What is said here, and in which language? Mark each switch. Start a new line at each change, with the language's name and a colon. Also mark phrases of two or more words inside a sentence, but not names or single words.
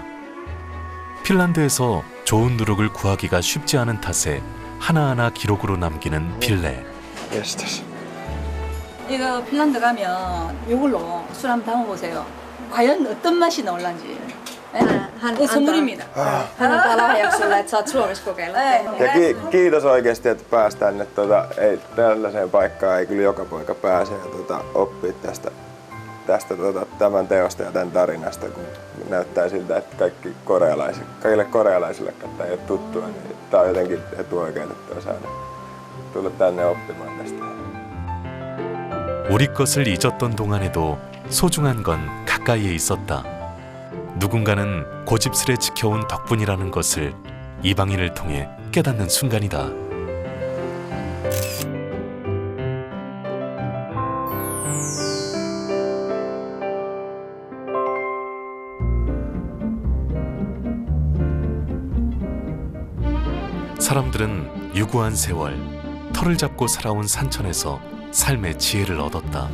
Korean: 핀란드에서 좋은 누룩을 구하기가 쉽지 않은 탓에 하나하나 기록으로 남기는 빌레. 이거 핀란드 가면 이걸로 술 한번 담아보세요. 과연 어떤 맛이 나올란지. 선물입니다.
Finnish: Hän antaa lahjaksi sulle, että saat Suomessa kokeilla. Ja kiitos oikeasti, että pääsi tänne. Ei, tällaiseen paikkaan ei kyllä joka poika pääse ja oppii tästä tämän teosta ja tämän tarinasta, kun näyttää siltä, että kaikille korealaisille, jotka ei ole tuttua, niin tämä on jotenkin etuoikeutettua saada tulla tänne oppimaan tästä.
Korean: 우리 것을 잊었던 동안에도 소중한 건 가까이에 있었다. 누군가는 고집스레 지켜온 덕분이라는 것을 이방인을 통해 깨닫는 순간이다. 사람들은 유구한 세월, 털을 잡고 살아온 산천에서 삶의 지혜를 얻었다.